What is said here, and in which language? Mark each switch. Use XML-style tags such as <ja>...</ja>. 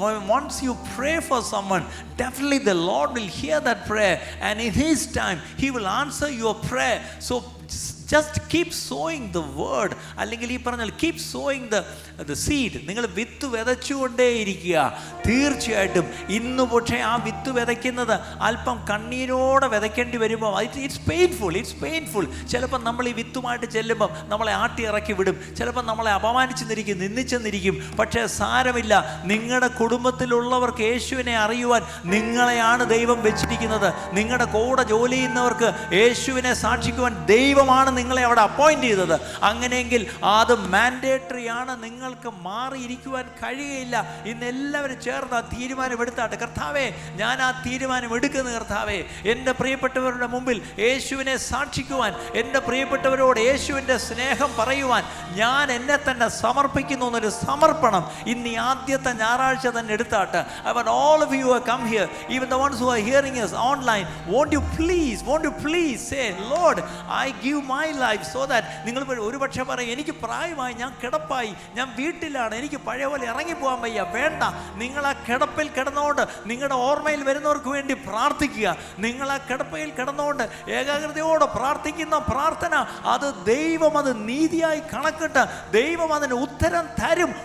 <en>Once you pray for someone, definitely the Lord will hear that prayer, and in His time He will answer your prayer. So just keep sowing the word.</en> <ml>അല്ലെങ്കിൽ ഈ പറഞ്ഞാൽ</ml> <en>keep sowing the seed.</en> <ml>നിങ്ങൾ വിത്ത് വിതച്ചുകൊണ്ടേയിരിക്കുക. തീർച്ചയായിട്ടും ഇന്ന് പക്ഷേ ആ വിത്ത് വിതയ്ക്കുന്നത് അല്പം കണ്ണീരോടെ വിതയ്ക്കേണ്ടി വരുമ്പോൾ</ml> <en>It's painful.</en> <ml>ചിലപ്പോൾ നമ്മൾ ഈ വിത്തുമായിട്ട് ചെല്ലുമ്പം നമ്മളെ ആട്ടി ഇറക്കി വിടും, ചിലപ്പോൾ നമ്മളെ അപമാനിച്ചെന്നിരിക്കും, നിന്ദിച്ചെന്നിരിക്കും. പക്ഷേ സാരമില്ല, നിങ്ങളുടെ കുടുംബത്തിലുള്ളവർക്ക് യേശുവിനെ അറിയുവാൻ നിങ്ങളെയാണ് ദൈവം വെച്ചിരിക്കുന്നത്. നിങ്ങളുടെ കൂടെ ജോലി ചെയ്യുന്നവർക്ക് യേശുവിനെ സാക്ഷിക്കുവാൻ ദൈവമാണ് നിങ്ങളെ അവിടെ അപ്പോയിന്റ് ചെയ്തത്. അങ്ങനെയെങ്കിൽ അത് മാൻഡേറ്ററി ആണ്. നിങ്ങൾക്ക് മാറിയിരിക്കുവാൻ കഴിയുകയില്ല. ഇന്ന് എല്ലാവരും ചേർന്ന് ആ തീരുമാനം എടുത്താട്ടെ. കർത്താവേ, ഞാൻ ആ തീരുമാനം എടുക്കുന്നു. കർത്താവേ, എൻ്റെ പ്രിയപ്പെട്ടവരുടെ മുമ്പിൽ യേശുവിനെ സാക്ഷിക്കുവാൻ, എൻ്റെ പ്രിയപ്പെട്ടവരോട് യേശുവിൻ്റെ സ്നേഹം പറയുവാൻ ഞാൻ എന്നെ തന്നെ സമർപ്പിക്കുന്നു എന്നൊരു സമർപ്പണം ഇന്ന് ഈ ആദ്യത്തെ ഞായറാഴ്ച തന്നെ എടുത്താട്ടെ.</ml> <en>I want all of you who have come here, even the ones who are hearing us online, won't you please say, Lord, I give my life so that.</en> <ml>നിങ്ങൾ ഒരു പക്ഷേ പറയും, എനിക്ക് പ്രായമായി, ഞാൻ കിടപ്പായി, ഞാൻ വീട്ടിലാണ്, എനിക്ക് പഴയ പോലെ ഇറങ്ങിപ്പോകാൻ വയ്യ. വേണ്ട, നിങ്ങൾ ആ കിടപ്പിൽ കിടന്നുകൊണ്ട് നിങ്ങളുടെ ഓർമ്മയിൽ വരുന്നവർക്ക് വേണ്ടി പ്രാർത്ഥിക്കുക. നിങ്ങൾ ആ കിടപ്പയിൽ കിടന്നുകൊണ്ട് ഏകാഗ്രതയോടെ പ്രാർത്ഥിക്കുന്ന പ്രാർത്ഥന, അത് ദൈവം അത് നീതിയായി കണക്കിട്ട് ദൈവം അതിന് ഉത്തരം തരും.</ml>